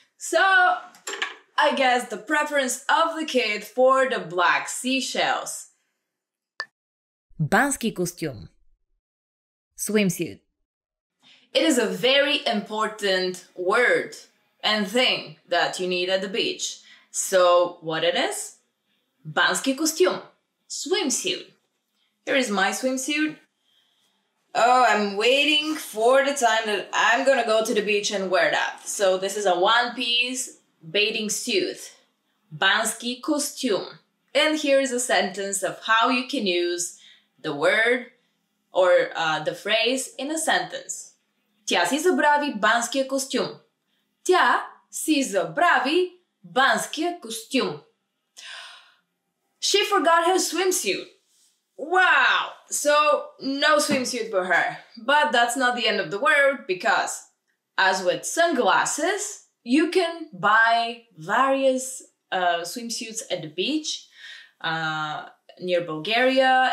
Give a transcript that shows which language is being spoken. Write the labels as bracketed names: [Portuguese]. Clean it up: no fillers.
[English] So I guess the preference of the kid for the black seashells. [Bulgarian] Бански костюм, swimsuit. [English] It is a very important word and thing that you need at the beach. So what it is? Banski costume, swimsuit. Here is my swimsuit. Oh, I'm waiting for the time that I'm gonna go to the beach and wear that. So this is a one-piece bathing suit. Banski costume. And here is a sentence of how you can use the word or the phrase in a sentence. [Bulgarian] Тя си забрави банския костюм. Тя си забрави банския костюм. [English] She forgot her swimsuit. Wow! So, no swimsuit for her. But that's not the end of the world because, as with sunglasses, you can buy various swimsuits at the beach near Bulgaria.